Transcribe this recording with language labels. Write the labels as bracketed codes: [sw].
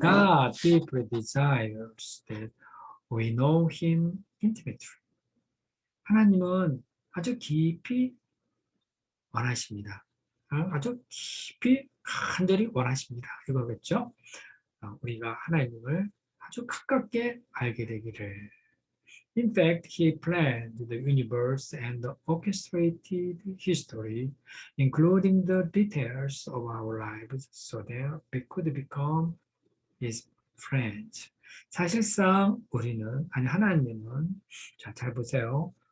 [en] God deeply desires that we know Him intimately. [ko] 하나님은 아주 깊이 원하십니다. 아주 깊이 간절히 원하십니다. 이거겠죠? 우리가 하나님을 아주 가깝게 알게 되기를. [en] In fact, he planned the universe and orchestrated history, including the details of our lives, so that we could become his friends. [ko] 사실상 하나님은, 자, 잘 보세요.